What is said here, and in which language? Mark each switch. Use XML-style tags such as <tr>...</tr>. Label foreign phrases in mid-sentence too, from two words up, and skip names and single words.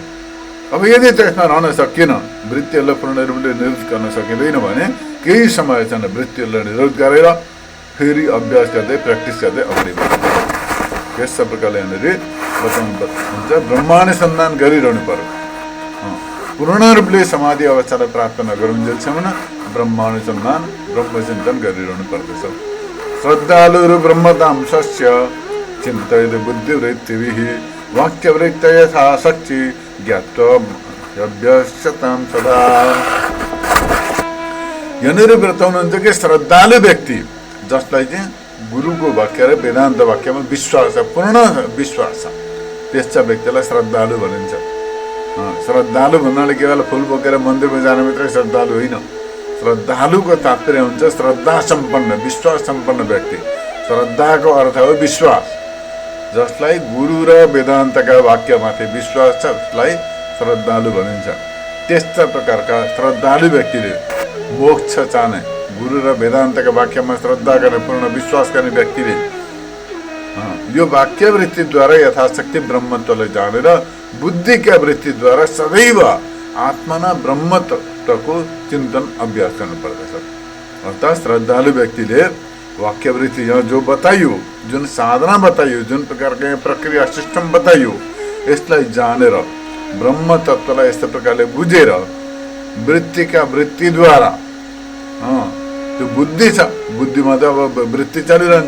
<ne>अब यदि त्यसमा रहन सकिएन, वृत्तिहरूलाई पूर्ण रूपले निरोध गर्न सकिँदैन भने केही समय चाहिँ वृत्तिहरूलाई निरोध गरेर फेरि अभ्यास गर्दै प्र्याक्टिस गर्दै अगाडि बढ्नु। यस प्रकारले यहाँनिर बताउनु हुन्छ, ब्रह्मानुसन्धान गरिरहनु पर्यो। पूर्ण रूपले समाधि अवस्थालाई प्राप्त नगरुन्जेलसम्म ब्रह्मानुसन्धान ब्रह्मचिन्तन गरिरहनु पर्दछ।</ne> <sa>श्रद्धालुहरू ब्रह्मताम सस्य चिन्तयत बुद्धिवृत्तिभिः वाक्यवृत्त यथाशक्ति ज्ञात्वाभ्यस्यतां सदा।</sa> <ne>यहाँनिर बताउनुहुन्छ कि श्रद्धालु व्यक्ति जसलाई चाहिँ गुरुको वाक्य र वेदान्त वाक्यमा विश्वास छ, पूर्ण विश्वास छ, त्यस्ता व्यक्तिलाई श्रद्धालु भनिन्छ। श्रद्धालु भन्नाले केवल फुल बोकेर मन्दिरमा जाने मात्रै श्रद्धालु होइन। श्रद्धालुको तात्पर्य हुन्छ श्रद्धा सम्पन्न, विश्वास सम्पन्न व्यक्ति। श्रद्धाको अर्थ हो विश्वास। जसलाई गुरु र वेदान्तका वाक्यमाथि विश्वास छ उसलाई श्रद्धालु भनिन्छ। त्यस्ता प्रकारका श्रद्धालु व्यक्तिले मोक्ष चाहने, गुरु र वेदान्तका वाक्यमा श्रद्धा गर्ने, पूर्ण विश्वास गर्ने व्यक्तिले यो वाक्य वृत्तिद्वारा यथाशक्ति ब्रह्मत्वलाई जानेर बुद्धिका वृत्तिद्वारा सदैव आत्मना ब्रह्मत्वको चिन्तन अभ्यास गर्नुपर्दछ। अर्थात् श्रद्धालु व्यक्तिले वाक्यवृत्ति यहाँ जो बताइयो, जुन साधना बताइयो, जुन प्रकारको प्रक्रिया सिस्टम बताइयो, यसलाई जानेर ब्रह्म तत्त्वलाई यस्तो प्रकारले बुझेर वृत्तिका वृत्तिद्वारा त्यो बुद्धि छ, बुद्धिमा त अब वृत्ति चलिरहन्छ।</ne>